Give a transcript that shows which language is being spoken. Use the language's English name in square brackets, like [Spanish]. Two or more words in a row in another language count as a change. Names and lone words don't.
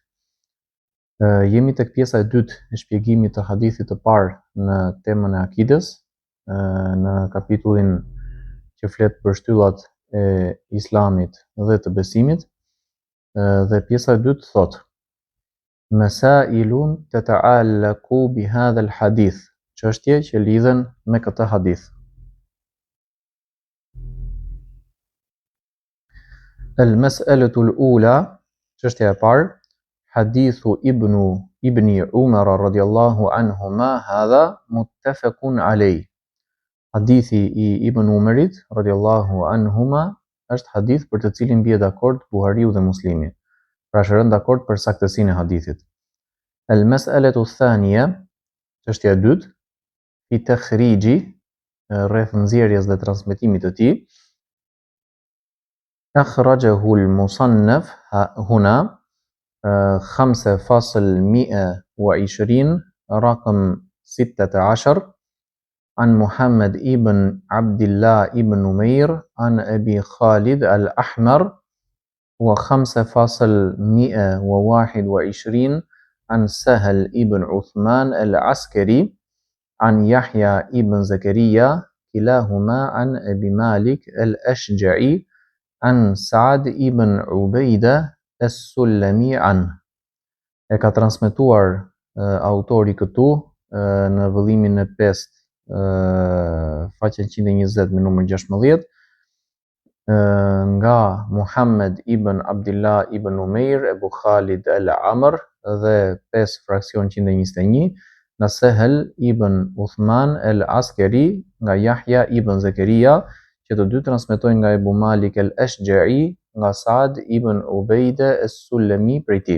[Albanian] Jemi tek pjesa e dytë e shpjegimit të hadithit të parë në temën e akides, në kapitullin që flet për shtyllat e islamit dhe të besimit. Dhe pjesa e dytë thot: [Arabic] مسائل تتعلق بهذا الحديث, [Albanian] çështje që lidhen me këtë hadith. [Arabic] المسألة الأولى, [Albanian] çështja e parë, [Arabic] حديث ابن عمر رضي الله عنهما هذا متفق عليه. [Albanian] Hadithi i Ibn Umarit [Arabic] رضي الله عنهما [Albanian] është hadith për të cilin bie dakord Buhariu dhe Muslimi. Pra është rënë dakord për saktësinë e hadithit. [Arabic] المسألة الثانية, [Albanian] çështja e dytë, [Arabic] في تخريجه, [Albanian] rreth nxjerrjes dhe transmetimit të tij. [Arabic] أخرجه المصنف هنا 5.120 رقم 16 عن محمد ابن عبد الله ابن نمير عن أبي خالد الأحمر و5.121 عن سهل ابن عثمان العسكري عن يحيى ابن زكريا كلاهما عن أبي مالك الأشجعي عن سعد ابن عبيدة السلمي عنه. [Albanian] E ka transmetuar autori këtu në vëllimin e 5 faqen 120 me numër 16 nga Muhammed ibn Abdullah ibn Umair Ebu Khalid al-Amr dhe 5 fraksion 121 nga Sehel ibn Uthman al-Askeri nga Yahya ibn Zakaria, që të dy transmetojnë nga Ebu Malik al-Ashja'i nga Saad ibn Ubejde as-Sulemi prej tij.